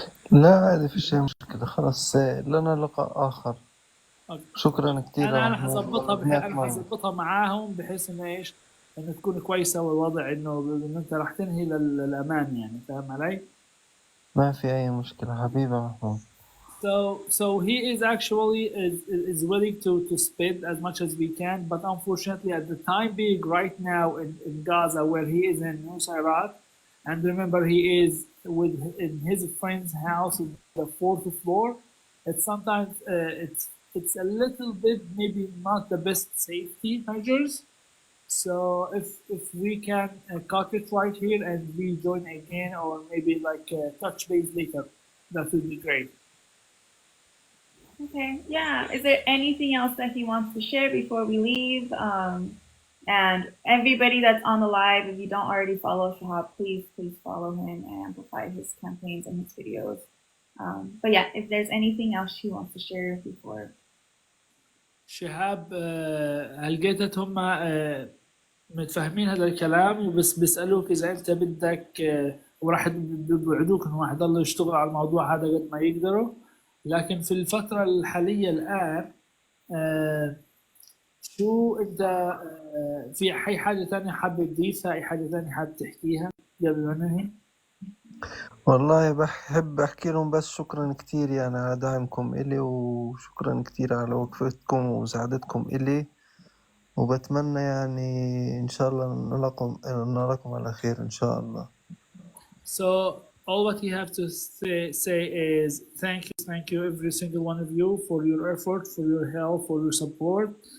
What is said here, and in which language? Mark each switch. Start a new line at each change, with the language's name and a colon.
Arabic: لا عادي في شيء مشكلة، خلاص لنا لقاء آخر. أوكي. شكرا كثير يا انا محمود، ربنا انا معك. حظبطها معاهم بحيث انه ايش، انه تكون كويسه والوضع انه انت راح تنهي للامان يعني. فاهم علي؟ ما في أي مشكلة حبيبي يا محمود.
English: So he is actually is willing to spend as much as we can, but unfortunately at the time being right now in Gaza where he is in Nusayrat, and remember he is in his friend's house in the fourth floor. It's sometimes it's a little bit maybe not the best safety measures. So if we can cut it right here and rejoin again, or maybe like touch base later, that would be great. Okay, yeah. Is there anything else that he wants to share before we leave? And everybody that's on the live, if you don't already follow Shehab, please follow him and amplify his campaigns and his videos. But yeah, if there's anything else he wants to share before.
Arabic: شهاب هلقيتت هم متفاهمين هذا الكلام وبس بيسألوك إذا أنت بدك وراح بيوعدوك إنه راح يضلوا يشتغلوا على الموضوع هذا قد ما يقدروا. لكن في الفترة الحالية الآن شو أنت في أي حاجة تانية حابب تضيفها، أي حاجة تانية حابب تحكيها قبل ما ننهي؟ والله بحب أحكي لهم بس شكرا كتير يعني على دعمكم إلي، وشكرا كتير على وقفتكم ومساعدتكم إلي، وبتمنى يعني إن شاء الله نراكم على خير إن شاء الله.
English: So all what you have to say is thank you every single one of you for your effort, for your help, for your support.